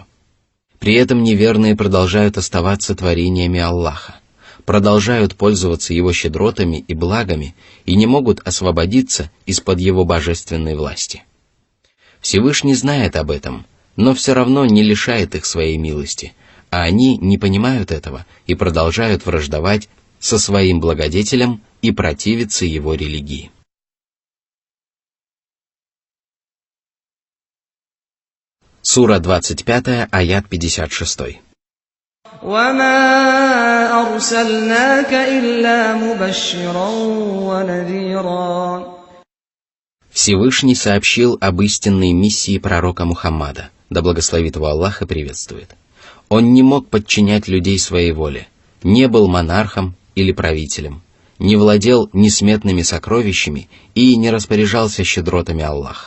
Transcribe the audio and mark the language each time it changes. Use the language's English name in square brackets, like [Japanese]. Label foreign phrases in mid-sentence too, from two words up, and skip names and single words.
[Russian] При этом неверные продолжают оставаться творениями Аллаха, продолжают пользоваться Его щедротами и благами и не могут освободиться из-под Его божественной власти. Всевышний знает об этом, но все равно не лишает их своей милости, а они не понимают этого и продолжают враждовать со своим благодетелем и противиться его религии. Сура 25, аят 56. [Arabic] وَمَا أَرْسَلْنَاكَ إِلَّا مُبَشِّرًا وَنَذِيرًا. [Russian] Всевышний сообщил об истинной миссии пророка Мухаммада, да благословит его Аллах и приветствует. Он не мог подчинять людей своей воле, не был монархом или правителем, не владел несметными сокровищами и не распоряжался щедротами Аллаха.